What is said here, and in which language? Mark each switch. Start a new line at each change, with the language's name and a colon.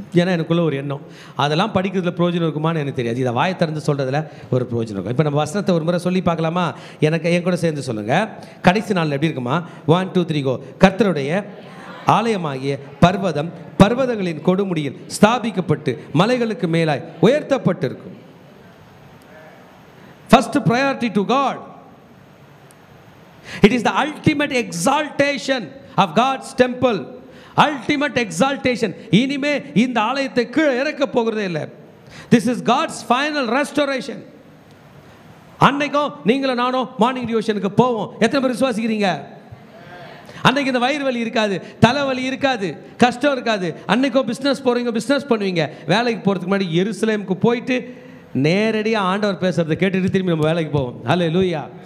Tamil: ஏன்னா எனக்குள்ளே ஒரு எண்ணம், அதெல்லாம் படிக்கிறதுல பிரயோஜனம் இருக்குமான்னு எனக்கு தெரியாது, இதை வாயை திறந்து சொல்கிறதுல ஒரு பிரயோஜனம் இருக்கும். இப்போ நம்ம வசனத்தை ஒரு முறை சொல்லி பார்க்கலாமா? என் கூட சேர்ந்து சொல்லுங்கள். கடைசி நாளில் எப்படி இருக்குமா? 1 2 3 கோ. கர்த்தருடைய ஆலயமாகிய பர்வதங்களின் கொடுமுடியில் ஸ்தாபிக்கப்பட்டு மலைகளுக்கு மேலாய் உயர்த்தப்பட்டிருக்கும்.
English: First priority to God. It is the ultimate exaltation of God's temple. Ultimate exaltation.
Tamil: இனிமே இந்த ஆலயத்தை கீழே இறக்க போகிறதே இல்லை.
English: This is God's final restoration.
Tamil: அன்னைக்கும் நீங்களும் நானும் மார்னிங் டிவோஷனுக்கு போவோம். எத்தனை பேர் விசுவாசிக்கிறீங்க? அன்னைக்கு இந்த வயிறு வலி இருக்காது, தலைவலி இருக்காது, கஷ்டம் இருக்காது. அன்னைக்கும் பிஸ்னஸ் போகிறீங்க, பிஸ்னஸ் பண்ணுவீங்க. வேலைக்கு போகிறதுக்கு முன்னாடி எருசலேமுக்கு போயிட்டு நேரடியாக ஆண்டவர் பேசுகிறத கேட்டுட்டு திரும்பி நம்ம வேலைக்கு போவோம். ஹல்லேலூயா.